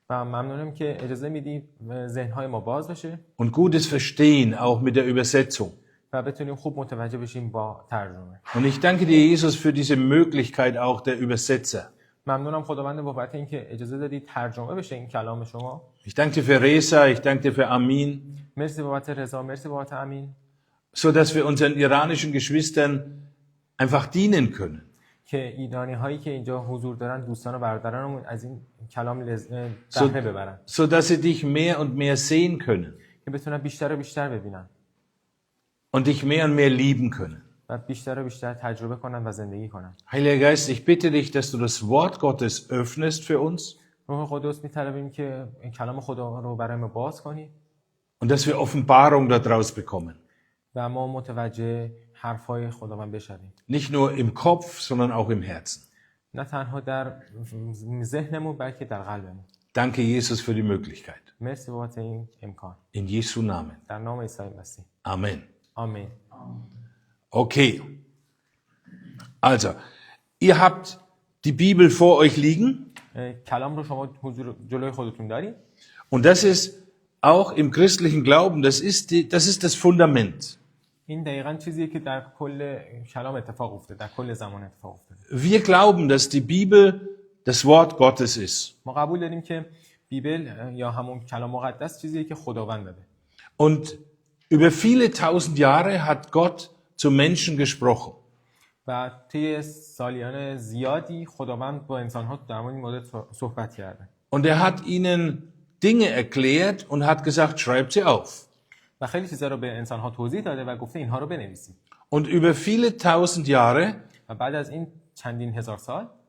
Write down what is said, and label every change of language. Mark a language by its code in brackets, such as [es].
[fa] و ممنونم که اجازه میدی ذهنهای ما باز بشه [de] und gutes Verstehen auch mit der Übersetzung. [fa] و بتونیم خوب متوجه بشیم با ترجمه. [de] Und ich danke dir, Jesus, für diese Möglichkeit auch der Übersetzer. [fa] ممنونم خداوند بابت اینکه اجازه دادی ترجمه بشه این کلام شما. [de] Ich danke dir für Reza, ich danke dir für Amin, [fa] مرسی بابت رضا، مرسی بابت امین، [de] so dass wir unseren iranischen Geschwistern einfach dienen können. [fa] که ایرانی هایی که اینجا حضور دارن دوستان و برادرانمون از این کلام بهره ببرن، [de] So dass sie dich mehr und mehr sehen können [fa] که بتونن بیشتر و بیشتر ببینن [de] und dich mehr und mehr lieben können. [fa] و بیشتر و بیشتر تجربه کنن و زندگی کنن. [de] Heiliger Geist, ich bitte dich, dass du das Wort Gottes öffnest für uns [fa] روح قدس میطلبیم که این کلام خدا رو برای ما باز کنی [de] und dass wir Offenbarung daraus bekommen. [fa] و ما متوجه حرفای خداوند بشویم، [de] Nicht nur im Kopf, sondern auch im Herzen. [fa] نه تنها در ذهنمون بلکه در قلبمون. [de] Danke, Jesus, für die Möglichkeit. [fa] مرسی بابت این امکان. [de] In Jesu Namen. [fa] در نام عیسی مسیح. [de] Amen. [fa] آمین. Okay. [de] Also, ihr habt die Bibel vor euch liegen [fa] کلام رو شما حضور جلوی خودتون دارید [de] und das ist auch im christlichen Glauben, das ist das Fundament. [fa] این دقیقاً چیزیه که در کل کلام اتفاق افتاده، در کل زمان اتفاق افتاده. [de] Wir glauben, dass die Bibel das Wort Gottes ist. [fa] ما قبول داریم که بیبل یا همون کلام مقدس چیزیه که خداوند داده. [de] Und über viele tausend Jahre hat Gott zu Menschen gesprochen. [fa] و طی سالیان زیادی خداوند با انسان‌ها در مورد این مورد صحبت کرده. [de] Und er hat ihnen Dinge erklärt und hat gesagt, schreibt sie auf. [fa] و خیلی چیزا رو به انسان‌ها توضیح داده و گفته اینها رو بنویسید. [de] Und über viele tausend Jahre [fa] و بعد از این چندین هزار سال